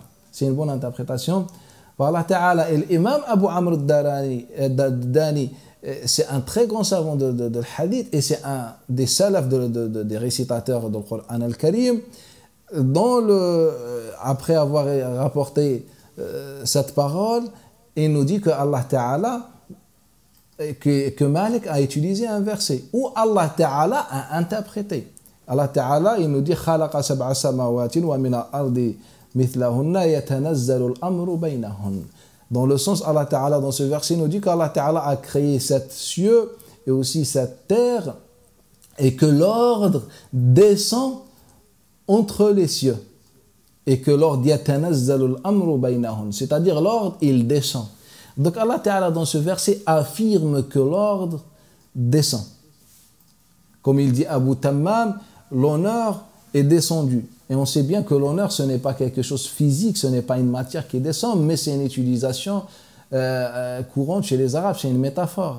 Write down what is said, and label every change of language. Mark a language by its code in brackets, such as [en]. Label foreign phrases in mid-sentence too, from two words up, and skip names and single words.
[fr] C'est une bonne interprétation par [ar] الله تعالى. [fr] Et l'imam Abu Amr al-Dani, c'est un très grand savant de hadith et c'est un des salafs des récitateurs du Coran al-Karim. Après avoir rapporté cette parole, il nous dit que [ar] الله تعالى, [fr] que Malik a utilisé un verset où [ar] الله تعالى [fr] a interprété. [ar] الله تعالى, [fr] il nous dit [ar] خلق سبع سماوات ومن الأرض مثلهن يتنزل الأمر بينهن. [fr] Dans le sens, [ar] الله تعالى, [fr] dans ce verset, nous dit qu' [ar] الله تعالى [fr] a créé sept cieux et aussi cette terre et que l'ordre descend entre les cieux. Et que l'ordre [ar] يتنزل الأمر بينهن, [fr] c'est-à-dire l'ordre, il descend. Donc [ar] الله تعالى, [fr] dans ce verset, affirme que l'ordre descend. Comme il dit Abu Tammam, l'honneur est descendu. Et on sait bien que l'honneur, ce n'est pas quelque chose de physique, ce n'est pas une matière qui descend, mais c'est une utilisation courante chez les Arabes, c'est une métaphore.